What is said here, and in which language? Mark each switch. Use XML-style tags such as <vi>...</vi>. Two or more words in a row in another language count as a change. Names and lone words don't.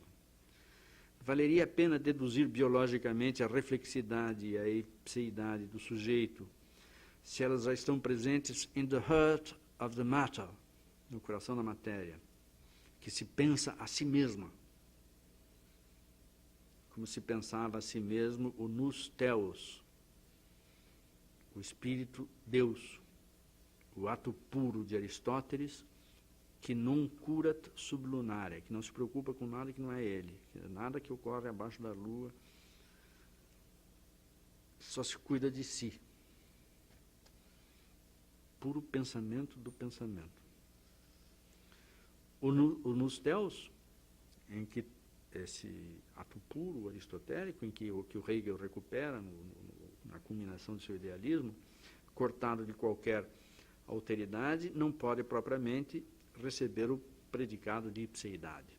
<pt>Valeria a pena deduzir biologicamente a reflexidade e a ipseidade do sujeito, se elas já estão presentes</pt> <en>in the heart of the matter,</en> <pt>no coração da matéria, que se pensa a si mesma, como se pensava a si mesmo o</pt> <el>νοῦς θεός,</el> <pt>o espírito Deus, o ato puro de Aristóteles, que</pt> <la>non curat sub lunare,</la> <pt>que não se preocupa com nada que não é ele, nada que ocorre abaixo da lua, só se cuida de si. Puro pensamento do pensamento. O</pt> <el>νοῦς θεός,</el> <pt>em que esse ato puro aristotélico, em que o Hegel recupera na culminação do seu idealismo, cortado de qualquer alteridade, não pode propriamente receber o predicado de ipseidade.</pt>